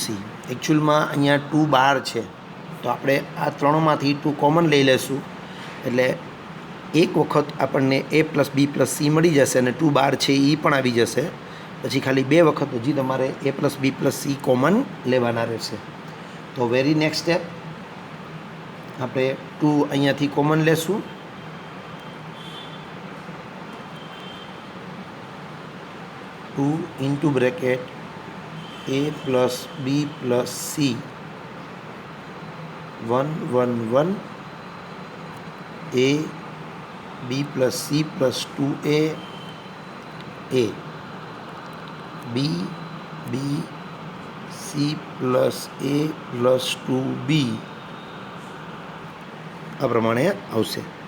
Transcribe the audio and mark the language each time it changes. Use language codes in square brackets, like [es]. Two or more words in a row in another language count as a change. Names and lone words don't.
[gu] એકચ્યુઅલમાં અહીંયા 2 બાર છે તો આપણે આ ત્રણમાંથી 2 કોમન લઈ લેશું એટલે એક વખત આપણને [en] A plus B plus C [gu] મળી જશે અને 2 બાર છે એ પણ આવી જશે. પછી ખાલી 2 વખત હજી તમારે [en] A plus B plus C [gu] કોમન લેવાના રહેશે. તો [en] very next step [gu] આપણે 2 અહીંયાથી કોમન લેશું. [en] into bracket A plus B plus C 1 1 1 A B plus C plus 2A A B B C plus A plus 2B [gu] આ પ્રમાણે આવશે.